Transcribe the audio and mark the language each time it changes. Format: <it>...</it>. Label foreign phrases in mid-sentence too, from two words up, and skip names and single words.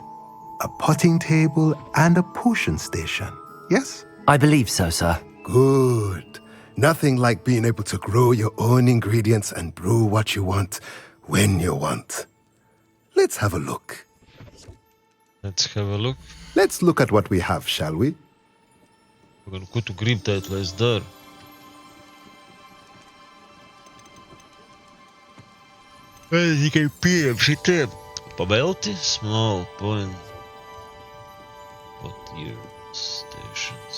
<en>A potting table and a potion station, yes? I believe so, sir. Good. Nothing like being able to grow your own ingredients and brew what you want when you want. Let's have a look. Let's have a look. Let's look at what we have, shall we?</en> <lv>Ko tu gribi tēt, lai es daru? Es tikai pieejam šitiem. Pavelti,</lv> <en>small point. What year stations?</en>